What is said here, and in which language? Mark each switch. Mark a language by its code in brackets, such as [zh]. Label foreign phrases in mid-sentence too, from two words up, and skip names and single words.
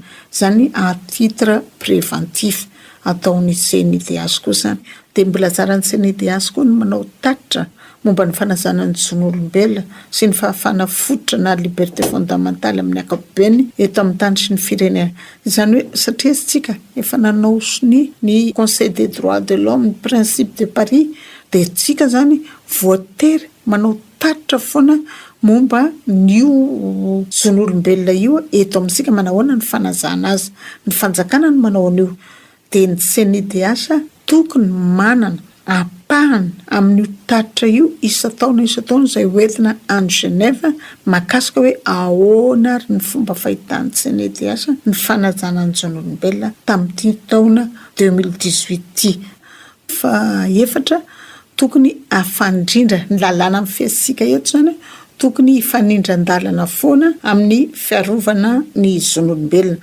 [mg] Izany [fr] à titre préventif [mg] ataon'ny CNIDH koa izany. Dia mbola tsaran'ny CNIDH koa no manao tatitra momba ny fanazana ny zon'olombelona sy ny fahafana fototra na [fr] liberté fondamentale [mg] amin'ny ankapobeny eto amin'ny tany sy ny firenena. Izany hoe satria tsika efa nanao ny [fr] Conseil des droits de l'homme, [mg] ny principe de Paris, dia tsika zany voatery manao tatitra foana momba n'io zon'olombelona io eto amintsika manahoana ny fanazana azy. Ny fanjakana no manao an'io. Dia ny CNIDH tokony manana apahana amin'io tatitra io isa-taona izay hoentina any Genève mahakasika hoe ahoana ary ny fomba fahitan'ny CNIDH ny fanajana ny zon'olombelona tamin'ity taona 2018 fa efatra tokony afandrindra ny lalàna amin'ny fiaintsika eto zany tokony hifanindran-dalana foana amin'ny fiarovana ny zon'olombelona.